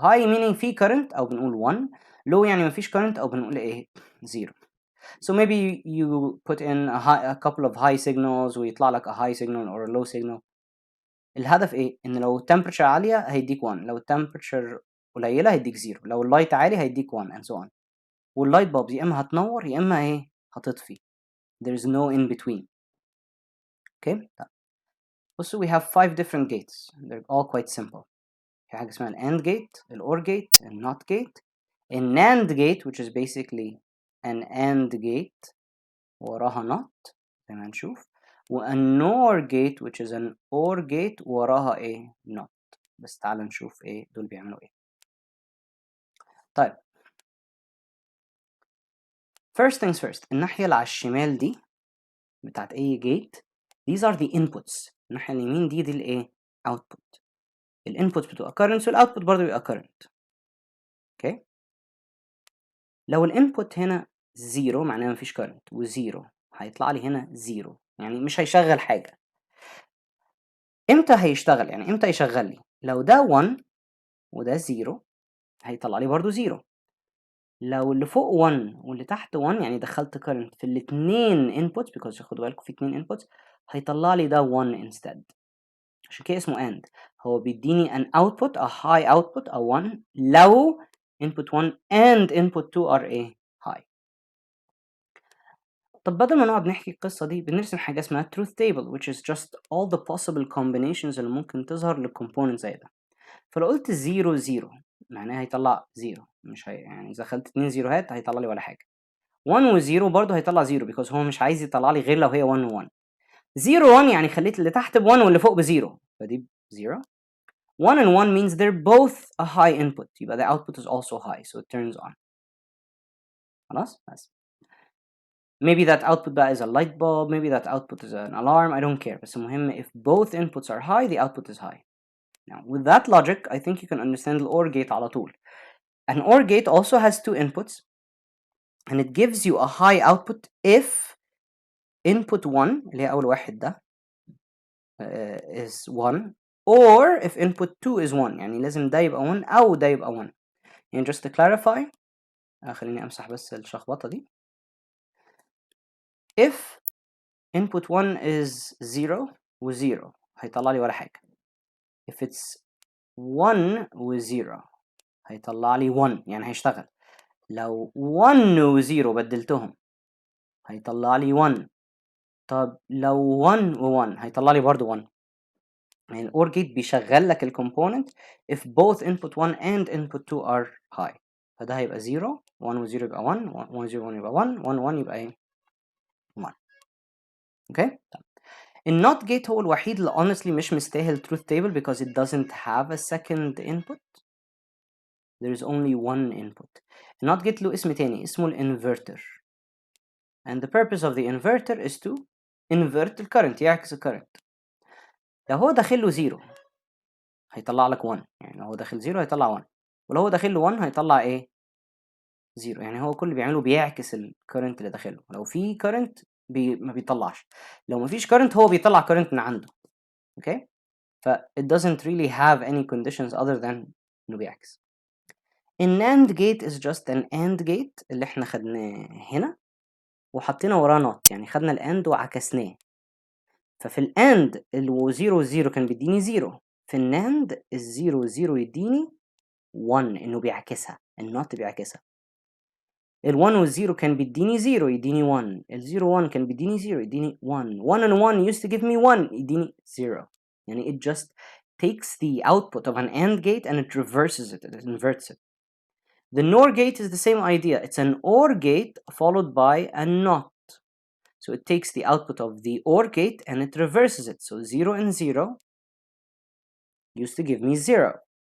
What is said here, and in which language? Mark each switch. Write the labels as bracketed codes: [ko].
[en] High meaning [ar] في current أو بنقول 1. Low يعني مفيش current أو بنقول 0. [en] So maybe you put in a couple of high signals [ar] ويطلع لك [en] a high signal or a low signal. [ar] الهدف إن لو temperature عالية هيديك 1, لو temperature قليلة هيديك 0, لو اللايت عالي هيديك 1 [en] and so on. [ar] واللايت bulbs يا إما هتنور يا إما هتطفي. [en] There is no in between. Okay. Also we have 5 different gates. They're all quite simple. [ar] في حاجة اسمها [en] AND gate, OR gate, NOT gate, a NAND gate which is basically an AND gate [ar] وراها NOT زي ما هنشوف, [en] و a NOR gate which is an OR gate وراها NOT. [ar] بس تعال نشوف دول بيعملوا طيب. [en] First things first, [ar] الناحية اللي على الشمال دي بتاعت أي gate, [en] these are the inputs. [ar] الناحية اليمين دي output. الانبوت بتبقى current والاوتبوت برضه بيبقى current. اوكي. لو الانبوت هنا 0 معناه مفيش current, و0 هيطلع لي هنا 0, يعني مش هيشغل حاجة. امتى هيشتغل؟ يعني امتى يشغل لي؟ لو ده 1 وده 0 هيطلع لي برضه 0. لو اللي فوق 1 واللي تحت 1 يعني دخلت current في الاتنين inputs, because خدوا بالكم في اتنين inputs, هيطلع لي ده 1 instead. عشان كده اسمه AND. هو بيديني [en] an output, a high output, a 1 لو input 1 and input 2 are high. [ar] طب بدل ما نقعد نحكي القصة دي بنرسم حاجة اسمها truth table, [en] which is just all the possible combinations [ar] اللي ممكن تظهر للكومبوننت زي ده. فلو قلت 0 0 معناها هيطلع 0, مش يعني إذا دخلت 2 زيروهات هيطلع لي ولا حاجة. 1 و 0 برضه هيطلع 0 because هو مش عايز يطلع لي غير لو هي 1 و 1. 0 1 يعني خليت اللي تحت ب 1 واللي فوق ب 0, فدي 0. [en] 1 and 1 means they're both a high input, يبقى the output is also high, so it turns on. [ar] خلاص؟ بس. [en] Maybe that output بقى is a light bulb, maybe that output is an alarm, I don't care. [ar] بس المهم [en] if both inputs are high, the output is high. Now, with that logic, I think you can understand the OR gate على طول. An OR gate also has 2 inputs, and it gives you a high output if input 1, [ar] اللي هي أول واحد ده, [en] is 1, or if input 2 is 1, [ar] يعني لازم ده يبقى 1 [en] أو ده يبقى 1. [ar] يعني [en] just to clarify, [ar] خليني أمسح بس الشخبطة دي. [en] If input 1 is 0 [ar] و 0 هيطلع لي ولا حاجة. [en] If it's 1 [ar] و 0 هيطلع لي 1 يعني هيشتغل. لو 1 و 0 بدلتهم هيطلع لي 1. طب لو 1 و 1 هيطلع لي برضه 1. يعني الأور جيت بيشغل لك الكومبوننت [en] if both input 1 and input 2 are high. [ar] فده هيبقى 0، 1 و 0 يبقى 1، 1 و 0 يبقى 1، 1 و 1 يبقى ايه؟ 1. اوكي؟ النوت جيت هو الوحيد اللي honestly مش مستاهل truth table [en] because it doesn't have a second input. There is only one input. [ar] النوت جيت له اسم تاني اسمه الانفرتر. [en] And the purpose of the inverter is to invert الكرنت، [ar] يعكس الكرنت. لو هو داخل له 0 هيطلع لك 1، يعني لو هو داخل 0 هيطلع 1، ولو هو داخل له 1 هيطلع ايه؟ 0. يعني هو كل اللي بيعمله بيعكس الكرنت اللي داخله. لو في كرنت ما بيطلعش، لو ما فيش كرنت هو بيطلع كرنت من عنده. [en] Okay? ف it doesn't really have any conditions other than [ar] انه بيعكس. الناند جيت [en] is just an AND gate [ar] اللي احنا خدناه هنا وحطينا وراه نوت، يعني خدنا الاند وعكسناه. ففي الاند ال 0 0 كان بيديني 0، في الناند ال 0 0 يديني 1 انه بيعكسها، النوت بيعكسها. ال 1 وال 0 كان بيديني 0 يديني 1، ال 0 1 كان بيديني 0 يديني 1، [en] 1 and 1 used to give me 1 [ar] يديني 0. [en] يعني it just takes the output of an AND gate and it reverses it, it inverts it. The NOR gate is the same idea. It's an OR gate followed by a NOT. So it takes the output of the OR gate and it reverses it. So 0 and 0 used to give me 0.